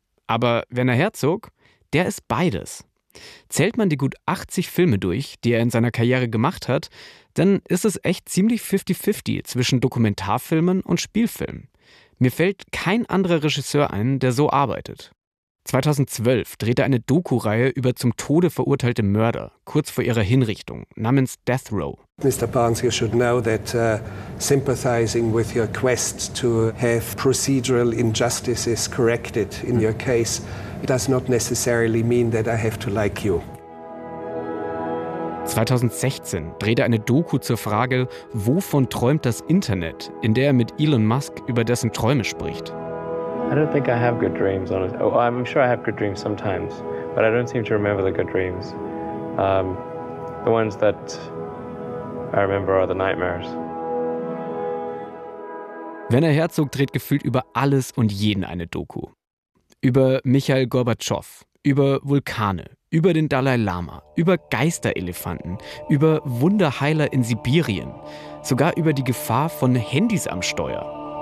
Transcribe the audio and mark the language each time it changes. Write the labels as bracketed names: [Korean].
[German] Aber Werner Herzog, der ist beides. Zählt man die gut 80 Filme durch, die er in seiner Karriere gemacht hat, dann ist es echt ziemlich 50-50 zwischen Dokumentarfilmen und Spielfilmen. Mir fällt kein anderer Regisseur ein, der so arbeitet. 2012 drehte er eine Doku-Reihe über zum Tode verurteilte Mörder, kurz vor ihrer Hinrichtung, namens Death Row. [English] Mr. Barnes, you should know that sympathizing with your quest to have procedural injustices corrected in your case does not necessarily mean that I have to like you. [German] 2016 dreht er eine Doku zur Frage, wovon träumt das Internet, in der er mit Elon Musk über dessen Träume spricht. [English] I don't think I have good dreams, honestly. Oh, I'm sure I have good dreams sometimes, but I don't seem to remember the good dreams. The ones that I remember are the nightmares. [German] Werner Herzog dreht gefühlt über alles und jeden eine Doku. Über Michael Gorbatschow, über Vulkane, über den Dalai Lama, über Geisterelefanten, über Wunderheiler in Sibirien, sogar über die Gefahr von Handys am Steuer.